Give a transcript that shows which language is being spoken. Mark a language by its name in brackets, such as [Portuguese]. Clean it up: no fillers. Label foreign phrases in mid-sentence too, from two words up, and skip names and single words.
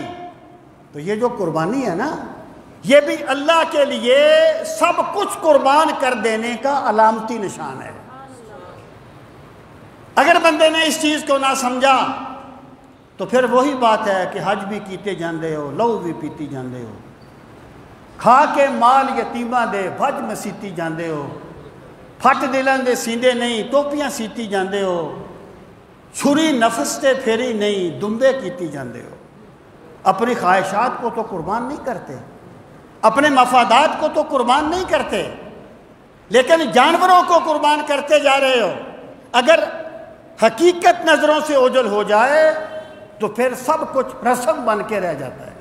[Urdu] تو یہ جو قربانی ہے نا، یہ بھی اللہ کے لیے سب کچھ قربان کر دینے کا علامتی نشان ہے۔ اگر بندے نے اس چیز کو نہ سمجھا تو پھر وہی بات ہے کہ [Punjabi] حج بھی کیتے جاندے ہو، لہو بھی پیتی جاندے ہو، کھا کے مال یتیماں دے بھج مسیتی جاندے ہو، پھٹ دلن دے سیندے نہیں ٹوپیاں سیتی جاندے ہو، چھری نفس تے پھیری نہیں دمبے کیتی جاندے ہو۔ [Urdu] اپنی خواہشات کو تو قربان نہیں کرتے، اپنے مفادات کو تو قربان نہیں کرتے، لیکن جانوروں کو قربان کرتے جا رہے ہو۔ اگر حقیقت نظروں سے اوجھل ہو جائے تو پھر سب کچھ رسم بن کے رہ جاتا ہے۔